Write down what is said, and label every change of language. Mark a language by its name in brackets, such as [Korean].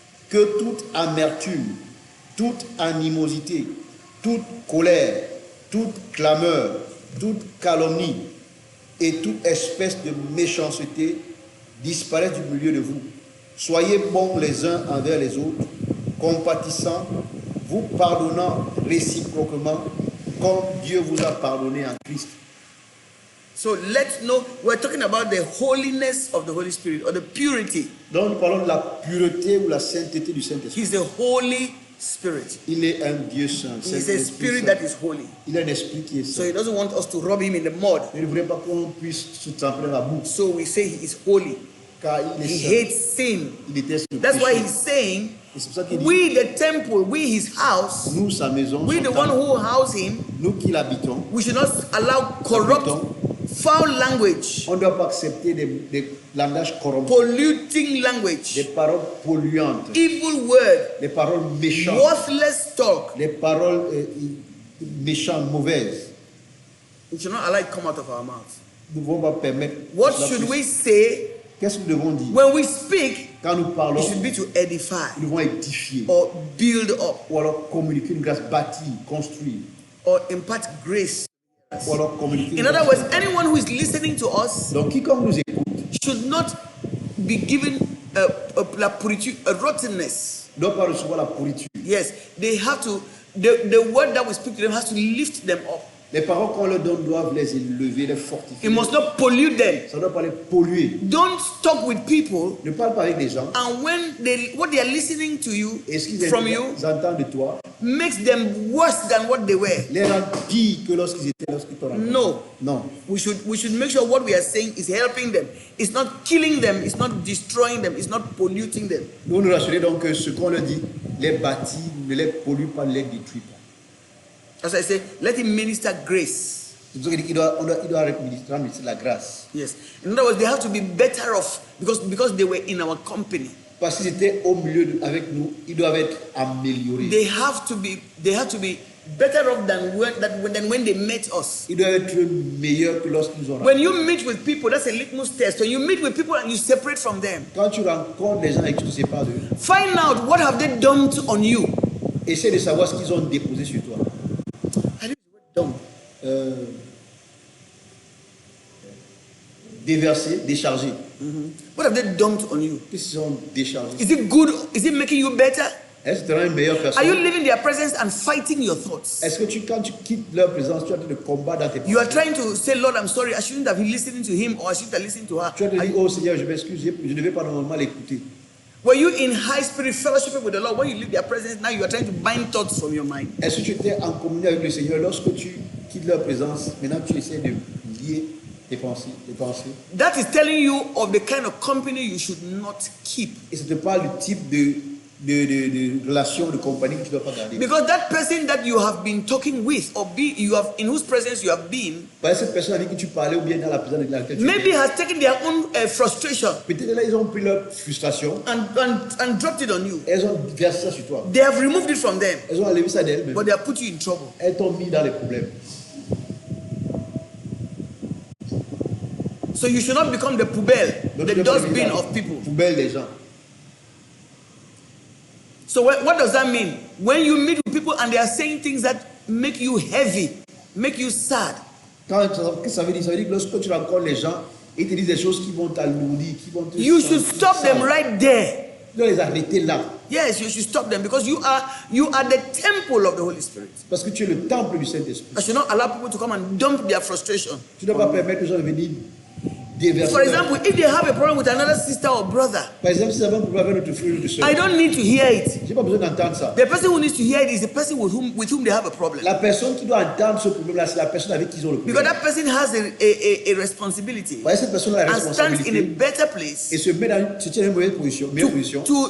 [French] Que toute amertume, toute animosité, toute colère, toute clameur, toute calomnie et toute espèce de méchanceté disparaissent du milieu de vous. Soyez bons les uns envers les autres, compatissants, vous pardonnant réciproquement, comme Dieu vous a pardonné en Christ. [English] So let's know, we're talking about the holiness of the Holy Spirit, or the purity. [French] Donc nous parlons de la pureté ou la sainteté du Saint-Esprit. [English] He's a Holy Spirit. [French] Il est un Dieu saint. [English] He's a spirit that is holy. [French] Il est un esprit qui est [English] So [French] saint. [English] he doesn't want us to rub him in the mud. [French] Il ne voudrait pas qu'on puisse se tremper dans la boue, [English] So we say he is holy. [French] car il est [English] He [French] saint. [English] hates sin. [French] Il déteste le [English] That's why [French] péché. [English] he's saying, [French] Et c'est pour ça qu'il dit, [English] we the temple, we his house, [French] nous, sa maison, [English] we [French] son [English] the one [French] temple, [English] who house him, [French] nous qui l'habitons, [English] we should not allow corrupt, foul language, [French] on ne doit pas accepter des langages corrompus, [English] polluting [French] des [English] language, [French] paroles polluantes, [English] evil word, [French] des paroles méchantes, [English] worthless talk. [French] des paroles méchantes, mauvaises. [English] We should not allow it come out of our mouth. [French] Nous ne devons pas permettre. [English] What [French] cela [English] should [French] puisse- [English] we say [French] Qu'est-ce que nous devons dire? [English] when we speak? [French] Quand nous parlons, [English] It should be to edify [French] nous devons édifier, [English] or build up [French] ou alors communiquer une grâce, bâtie, construire, [English] or impart grace. [French] ou alors communiquer. [English] In [French] une [English] other [French] grâce. [English] words, anyone who is listening to us [French] Donc quiconque nous écoute [English] should not be given [French] la pourriture, [English] a rottenness. [French] ne doit pas recevoir la pourriture. [English] Yes, they have to, the word that we speak to them has to lift them up. [French] Les paroles qu'on leur donne doivent les élever, les fortifier. [English] It must not pollute them. [French] Ça ne doit pas les polluer. [English] Don't talk with people, [French] Ne parle pas avec des gens. [English] and when what they are listening to you [French] Et ce qu'ils [English] from you [French] entendent de toi [English] makes them worse than what they were. [French] les rend pire que lorsqu'ils t'ont rencontré. [English] No. [French] Non. [English] We should make sure what we are saying is helping them. It's not killing them, it's not destroying them, it's not polluting them. [French] Nous nous rassurer donc que ce qu'on leur dit les bâtit, ne les pollue pas, ne les détruit pas. [English] As I say, let him minister grace. [French] C'est pour ça qu'il doit administrer la grâce. [English] Yes. In other words, they have to be better off because they were in our company. [French] Parce qu'ils étaient au milieu avec nous, ils doivent être améliorés. [English] They have to be better off than when they met us. [French] Ils doivent être meilleurs que lorsqu'ils ont [English] When [French] rencontré. [English] you meet with people, that's a litmus test. When you meet with people and you separate from them, [French] Quand tu rencontres les gens et que tu ne sais pas d'eux, [English] find out what have they done on you. [French] essaie de savoir ce qu'ils ont déposé sur toi. [English] I use the word dump. [French] Déverser, décharger. [English] What have they dumped on you? [French] Qu'est-ce qu'ils ont déchargé? [English] Is it good? Is it making you better? [French] Est-ce que tu es une meilleure [English] Are you [French] personne? [English] living their presence and fighting your thoughts? [French] Est-ce que quand tu quittes leur présence, tu as de combat dans tes [English] You are [French] pensées? [English] trying to say, Lord, I'm sorry, I shouldn't have been listening to him or I shouldn't have listened to her. [French] Tu as te dit, oh Seigneur, je m'excuse, je ne devais pas normalement l'écouter. [English] Were you in high spirit fellowship with the Lord? When you leave their presence, now you are trying to bind thoughts from your mind. [French] Est-ce que tu étais en communion avec le Seigneur lorsque tu quittes leur présence? Maintenant, tu essaies de lier tes pensées. [English] That is telling you of the kind of company you should not keep. [French] Et ça te parle du type de relation, de compagnie que tu ne dois pas garder. [English] Because that person that you have been talking with or in whose presence you have been, [French] Parce que cette personne avec qui tu parlais ou bien dans la présence de laquelle tu [English] maybe [French] étais, [English] has taken their own frustration [French] peut-être là, ils ont pris leur frustration, [English] and dropped it on you. [French] elles ont versé ça sur toi. [English] They have removed it from them, [French] Elles ont enlevé ça d'elles-mêmes. [English] but they have put you in trouble. [French] Elles t'ont mis dans les problèmes. [English] So you should not become the poubelle, [French] Donc, [English] the [French] tu ne dois pas [English] dustbin [French] devenir la [English] of people. [French] poubelle des gens. [English] So what does that mean? When you meet with people and they are saying things that make you heavy, make you sad, [French] Qu'est-ce que ça veut dire? Ça veut dire que lorsque tu rencontres les gens, ils te disent des choses qui vont t'alourdir, qui vont te... [English] you should stop them right there. [French] Tu dois les arrêter là. [English] Yes, you should stop them because you are the temple of the Holy Spirit. [French] Parce que tu es le temple du Saint-Esprit. [English] I should not allow people to come and dump their frustration. [French] Tu ne dois pas permettre aux gens de venir déverser. [English] For example, if they have a problem with another sister or brother, [French] Par exemple, si nous avons un problème avec notre frère ou notre soeur, [English] I don't need to hear it. [French] j'ai pas besoin d'entendre ça. [English] The person who needs to hear it is the person with whom they have a problem. [French] La personne qui doit entendre ce problème-là, c'est la personne avec qui ils ont le [English] Because [French] problème. [English] that person has a responsibility [French] Voyez, cette personne a la [English] and stands in a [French] responsabilité [English] better place [French] et se tient dans une meilleure position,